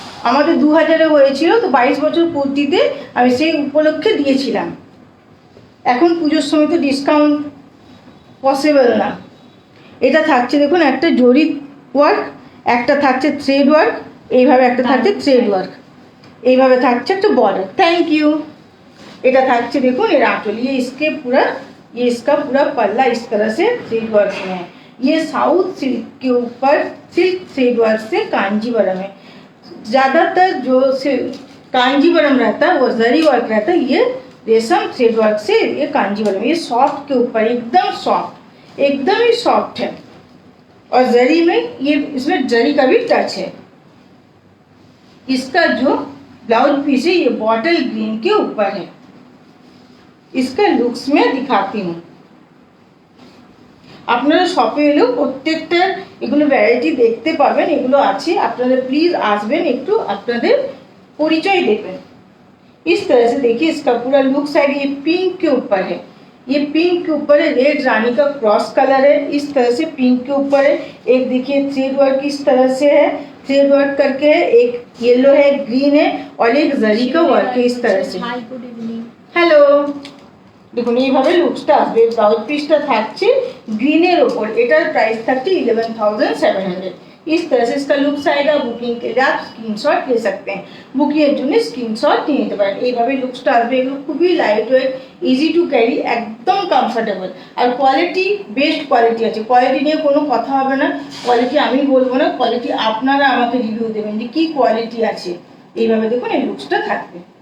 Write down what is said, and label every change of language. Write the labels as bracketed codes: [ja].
[bn] আমাদের 2000-এ হয়েছিল, তো 22 বছর পূর্তিতে আমি সেই উপলক্ষে দিয়েছিলাম। এখন পুজোর সময় তো ডিসকাউন্ট পসিবল না। এটা থাকছে দেখুন একটা জরি ওয়ার্ক, একটা থাকছে থ্রেড ওয়ার্ক, এইভাবে একটা থাকছে থ্রেড ওয়ার্ক, এইভাবে থাকছে একটা बॉर्डर। [en] Thank you. [bn] এটা থাকছে দেখুন এর [hi] आंचल, ये इसका पूरा पल्ला इस तरह से थ्रेड वर्क में है। ये साउथ सिल्क के ऊपर सिल्क थ्रेड वर्क से कांजीवरम है। ज़्यादातर जो कांजीवरम रहता है वो जरी वर्क रहता है, ये रेशम थ्रेड वर्क से ये कांजीवरम, ये सॉफ्ट के ऊपर एकदम सॉफ्ट, एकदम ही सॉफ्ट है। और जरी में ये इसमें जरी का भी टच है। इसका जो ब्लाउज पीस है ये बॉटल ग्रीन के ऊपर है। इसका लुक्स में दिखाती हूँ। [bn] আপনারা শপে এলেও প্রত্যেকটা এগুলো ভ্যারাইটি দেখতে পাবেন, এগুলো আছে। আপনারা প্লিজ আসবেন, একটু আপনাদের পরিচয় দেবেন। [hi] इस तरह से देखिए इसका पूरा लुक साइड ये पिंक के ऊपर है, ये पिंक के ऊपर है, रेड रानी का क्रॉस कलर है, इस तरह से पिंक के ऊपर है। एक देखिए थ्रेड वर्क इस तरह से है, थ्रेड वर्क करके है, एक येलो है, ग्रीन है, और एक जरी का वर्क है इस तरह से। [en] Hi, good evening. [bn] হ্যালো, দেখুন এইভাবে লুকসটা আসবে। ব্লাউজ পিসটা থাকছে গ্রিনের ওপর, এটার প্রাইস থাকছে 11,700। [hi] इस तरह से इसका लुक्स आएगा। बुकिंग के लिए आप स्क्रीनशॉट ले सकते हैं, [bn] বুকিংয়ের জন্য স্ক্রিনশট নিয়ে নিতে পারেন। এইভাবে লুকসটা আসবে। এগুলো খুবই light weight, easy to carry, একদম কমফোর্টেবল। আর কোয়ালিটি বেস্ট কোয়ালিটি আছে, কোয়ালিটি নিয়ে কোনো কথা হবে না। কোয়ালিটি আমি বলবো না, কোয়ালিটি আপনারা আমাকে রিভিউ দেবেন যে কী কোয়ালিটি আছে। এইভাবে দেখুন এই লুকসটা থাকবে।